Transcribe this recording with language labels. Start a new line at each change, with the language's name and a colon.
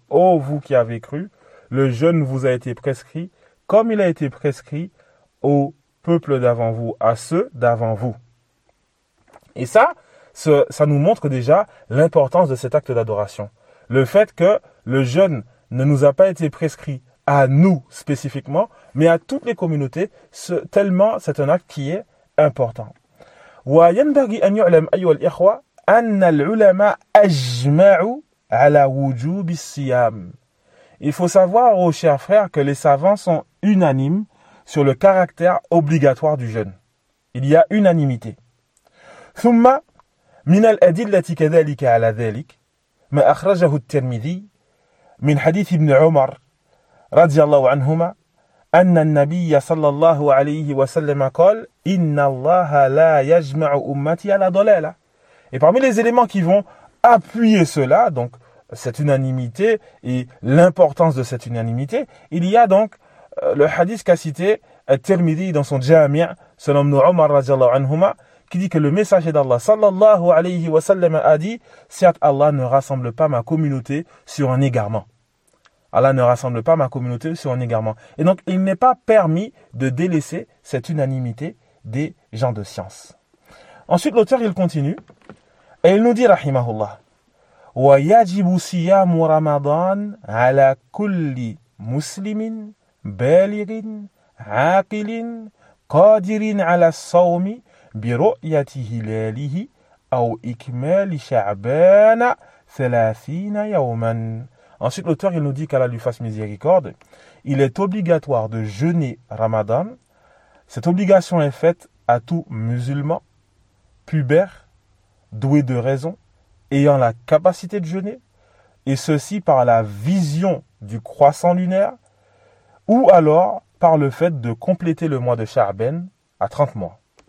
French: Ô vous qui avez cru, le jeûne vous a été prescrit comme il a été prescrit au peuple d'avant vous, à ceux d'avant vous. Et ça, ça nous montre déjà l'importance de cet acte d'adoration. Le fait que le jeûne ne nous a pas été prescrit à nous spécifiquement, mais à toutes les communautés, tellement c'est un acte qui est important.
Arabic: وينبغي أن يعلم أيها الإخوة أن العلماء أجمعوا على وجوب الصيام.
French: Il faut savoir, oh chers frères, que les savants sont unanimes sur le caractère obligatoire du jeûne. Il y a unanimité.
Arabic: ثم من الأدلة كذلك على ذلك ما أخرجه الترمذي من حديث ابن عمر رضي الله عنهما أن النبي صلى الله عليه وسلم قال إن الله لا يجمع أمتي على ضلالة.
French: Et parmi les éléments qui vont appuyer cela, donc cette unanimité et l'importance de cette unanimité, il y a donc le hadith qu'a cité Tirmidhi dans son Jami' selon Ibn Umar
Arabic: رضي الله عنهما,
French: qui dit que le messager d'Allah
Arabic: صلى الله عليه وسلم
French: a dit: certes Allah ne rassemble pas ma communauté sur un égarement. Allah ne rassemble pas ma communauté sur un égarement. Et donc, il n'est pas permis de délaisser cette unanimité des gens de science. Ensuite, l'auteur, il continue. Et il nous dit, rahimahullah,
Arabic: ويجب صيام رمضان على كل مسلم بالغ عاقل قادر على الصوم برؤية هلاله أو إكمال شعبان 30 يوما.
French: Ensuite, l'auteur, il nous dit qu'Allah lui fasse miséricorde. Il est obligatoire de jeûner Ramadan. Cette obligation est faite à tout musulman, pubère, doué de raison, ayant la capacité de jeûner, et ceci par la vision du croissant lunaire, ou alors par le fait de compléter le mois de Sha'ban à 30 mois.